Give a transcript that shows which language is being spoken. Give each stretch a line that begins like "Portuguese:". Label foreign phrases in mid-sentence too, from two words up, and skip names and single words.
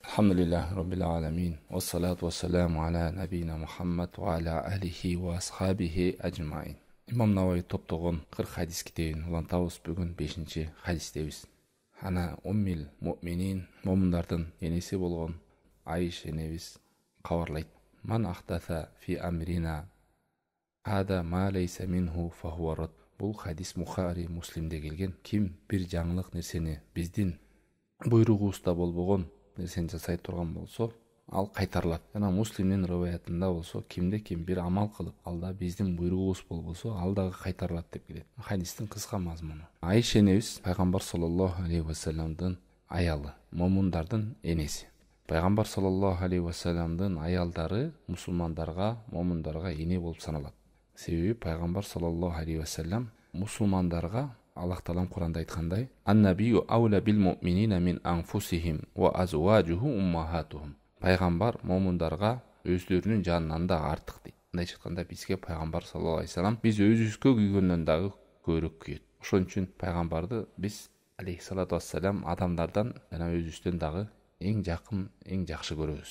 Arabic: الحمد لله رب العالمين. والصلاة والسلام على نبينا محمد وعلى آله وأصحابه أجمعين.
Kyrgyz: Imam Navawi топтогон 40 хадис китебин улантабыз. Бүгүн 5-чи хадистебиз.
Arabic: عن أم المؤمنين,
Kyrgyz: момундардын энеси болгон Айша энебиз кабарлайт.
Arabic: من أحدث في أمرنا هذا ما ليس منه فهو رد.
Kyrgyz: Бул хадис Бухари, Муслимде келген. Ким бир жаңылык нерсени биздин буйругубузда болбогон нерсени жасай турган болсо, ал кайтарылат. Жана Муслимдин риваятында болсо, ким бир амал кылып, алда биздин буйругубуз болбосо, ал дагы кайтарылат деп келет. Хадистин кыска мазмуну. Айша энебиз пайгамбар
Arabic: صلى الله عليه وسلم
Kyrgyz: аялы, момундардын энеси. Пайгамбар
Arabic: صلى الله عليه وسلم
Kyrgyz: аялдары мусулмандарга, момундарга эне болуп саналат. Себеби пайгамбар
Arabic: صلى الله عليه وسلم
Kyrgyz: мусулмандарга Аллах Таалам Куранда айткандай:
Arabic: "النبي أولى بالمؤمنين من أنفسهم وأزواجه أمهاتهم."
Kyrgyz: Пайгамбар момундарга өздөрүнүн жанынан да артык дейт. Мындайча айтканда, бизге пайгамбар
Arabic: صلى الله عليه وسلم
Kyrgyz: биз өзүбүзгө күйгөндөн дагы көбүрөөк күйөт. Ошон үчүн пайгамбарды биз
Arabic: عليه الصلاة والسلام
Kyrgyz: адамдардан жана өзүбүздөн дагы эң жакын, эң жакшы көрөбүз.